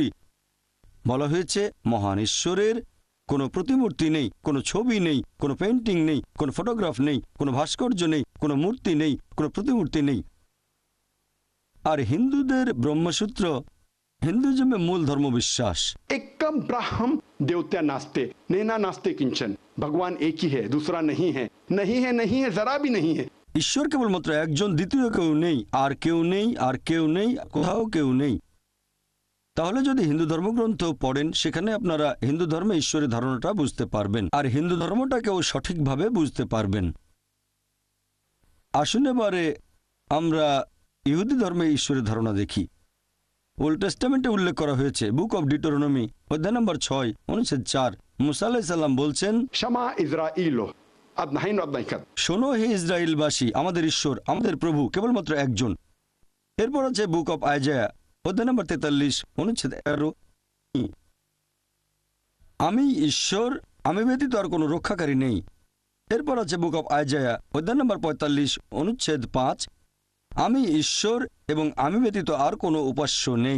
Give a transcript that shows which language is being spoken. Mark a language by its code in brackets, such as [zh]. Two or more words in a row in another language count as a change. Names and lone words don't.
[bn] বলা হয়েছে মহান ঈশ্বরের কোনো প্রতিমূর্তি নেই, কোনো ছবি নেই, কোনো পেইন্টিং নেই, কোনো ফটোগ্রাফ নেই, কোনো ভাস্কর্য নেই, কোনো মূর্তি নেই, কোনো প্রতিমূর্তি নেই। আর হিন্দুদের ব্রহ্মসূত্র হিন্দুজমে মূল ধর্মবিশ্বাস। [sa] एकम ब्रह्म देवता नास्ते नैना नास्ते किंचन। [hi] भगवान एक ही है, दूसरा नहीं है, नहीं है, नहीं है, जरा भी नहीं है। [bn] ঈশ্বর কেবলমাত্র একজন, দ্বিতীয় কেউ নেই, আর কেউ নেই, আর কেউ নেই, কোথাও কেউ নেই। তাহলে যদি হিন্দু ধর্মগ্রন্থ পড়েন সেখানে আপনারা হিন্দু ধর্মে ঈশ্বরের ধারণাটা বুঝতে পারবেন আর হিন্দু ধর্মটাকেও সঠিকভাবে বুঝতে পারবেন। আসুন এবারে আমরা ইহুদি ধর্মে ঈশ্বরের ধারণা দেখি। ওল্ড টেস্টামেন্টে উল্লেখ করা হয়েছে বুক অব ডিউটেরোনমি অধ্যায় নম্বর 6 অনুচ্ছেদ 4, মুসা আলাইহিস সালাম বলছেন, [he] שמע ישראל אדונינו אדוני־אחד. [bn] শোনো হে ইসরায়েলবাসী, আমাদের ঈশ্বর, আমাদের প্রভু কেবলমাত্র একজন। এরপর আছে বুক অব আইজায়া অধ্যায় নম্বর 43 অনুচ্ছেদ 11, আমি ঈশ্বর, আমি ব্যতীত আর কোনো রক্ষাকারী নেই। এরপর আছে বুক অব আইজায়া অধ্যায় নম্বর 45 অনুচ্ছেদ 5, আমি ঈশ্বর এবং আমি ব্যতীত আর কোনো উপাস্য নেই।